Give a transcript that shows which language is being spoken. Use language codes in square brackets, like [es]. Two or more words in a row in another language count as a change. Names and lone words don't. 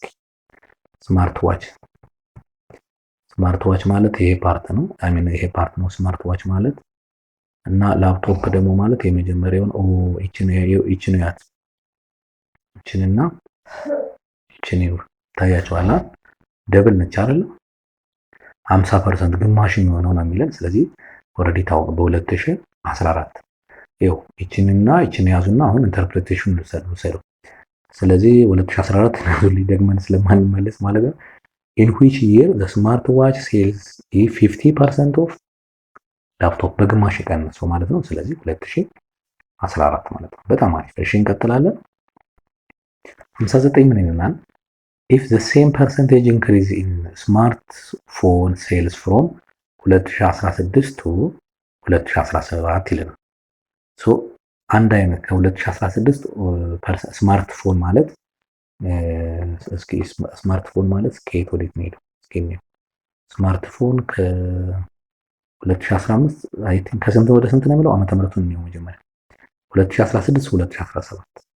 [am] ስማርት ዋች ማለት ይሄ ፓርት ነው። ይሄ ፓርት ነው ስማርት ዋች ማለት እና ላፕቶፕ ደግሞ ማለት የመጀመሪያውን ይችን ያት ይችንና ይችን ታያቸዋል። ደብል ነች አይደል? 50% ግማሽ የሚሆነው ነው የሚለን። ስለዚህ ኦልሬዲ ታውቁ በ2014 ይኸው ይችንና ይችን ያዙና አሁን ኢንተርፕሬቴሽን ልውሰዱ። ስለዚህ 2014 ነው ደግመን ስለማንመለስ ማለት ነው። [en] in which year the smart watch sells 50% of [am] ላፕቶፕ በግማሽ የቀነሰው ማለት ነው። ስለዚህ 2014 ማለት ነው። በጣም አሪፍ። እሺ እንቀጥላለን። 59 ምን ይላል? [en] if the same percentage increase in smartphone sales from 2016 to 2017 [am] ይለናል። ሶ አንድ አይነት ከ2016 ስማርትፎን ማለት እስኪ ስማርትፎን ማለት ከየት ወዴት ነው ሄደው? እስኪ ስማርትፎን ከ2015 [en] I think [am] ከስንት ወደ ስንት ነው የሚለው ዓመተ ምህረቱን ነው መጀመሪያ 2016 2017